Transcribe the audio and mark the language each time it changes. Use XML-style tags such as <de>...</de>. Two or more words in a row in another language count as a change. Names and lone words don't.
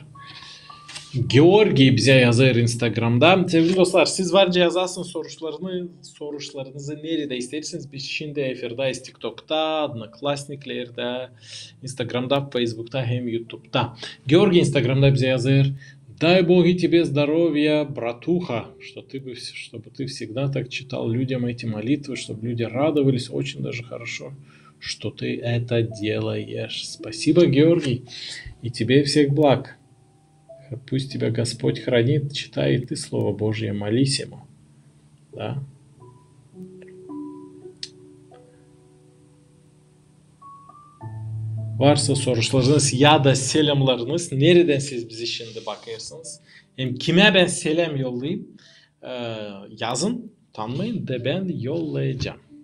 <gag>Georgi bize yazar Instagram'da. Sevgili dostlar, siz varca yazarsın sorularınızı nerede isterseniz. Biz şimdi efirdayız TikTok'ta, Одноклассник'lerde, Instagram'da, Facebook'ta hem YouTube'da. Georgi Instagram'da bize yazar.</gag> <ru>Дай Боги тебе здоровья, братуха, чтобы ты всегда так читал людям эти молитвы, чтобы люди радовались. Очень даже хорошо, что ты это делаешь. Спасибо, Георгий, и тебе всех благ. Пусть тебя Господь хранит, читай и ты Слово Божье, молись Ему. Да?</ru> <gag>Varsa sorularınız ya da selamlarınız, nereden siz bizi şimdi bakıyorsunuz? Hem kime ben selam yollayayım? Yazın, utanmayın da ben yollayacağım.</gag>